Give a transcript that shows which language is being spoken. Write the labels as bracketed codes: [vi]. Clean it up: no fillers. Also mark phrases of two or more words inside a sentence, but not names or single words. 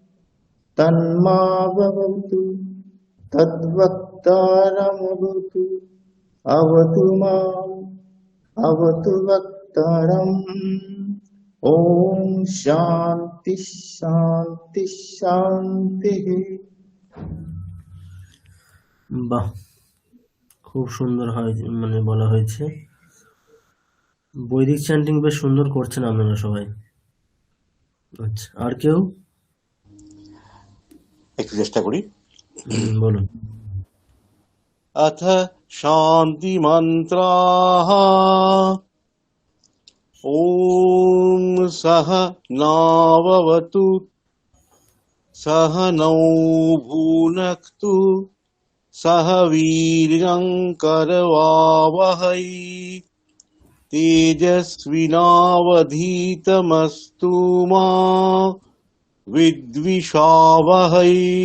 [sa] तन्मामवतु तद्वक्तारमवतु अवतु माम् अवतु वक्तारम्। ॐ शान्ति शान्ति शान्तिः। [bn] বাহ, খুব সুন্দর হয়, মানে বলা হয়েছে। বৈদিক চ্যান্টিং বেশ সুন্দর করছেন আপনারা সবাই। আচ্ছা, আর কেউ? একটু চেষ্টা করি। বলুন। [sa] अथ शान्तिमन्त्राः। ॐ सहनाववतु सहनौ भुनक्तु सह वीर्यं करवावहै तेजस्विनावधीतमस्तु मा विद्विषावहै।